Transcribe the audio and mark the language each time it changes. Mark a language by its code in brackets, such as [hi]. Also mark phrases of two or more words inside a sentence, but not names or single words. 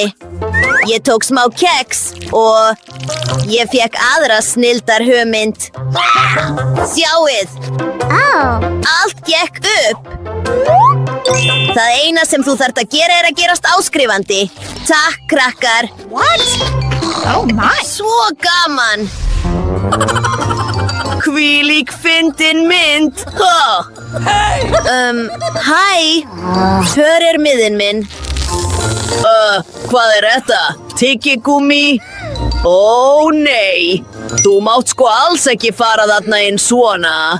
[is] Ég tók smá keks og ég fekk aðra snilldar hugmynd. Sjáið. Allt gekk upp. Það eina sem þú þarft að gera er að gerast áskrifandi. Takk, krakkar. [en] What? Oh my. [is] Svo gaman. Hvílík fyndin mynd. Hæ, hver miðinn minn? Hvað þetta? Tyggigúmmí? Ó nei, þú mátt sko alls ekki fara þarna inn svona.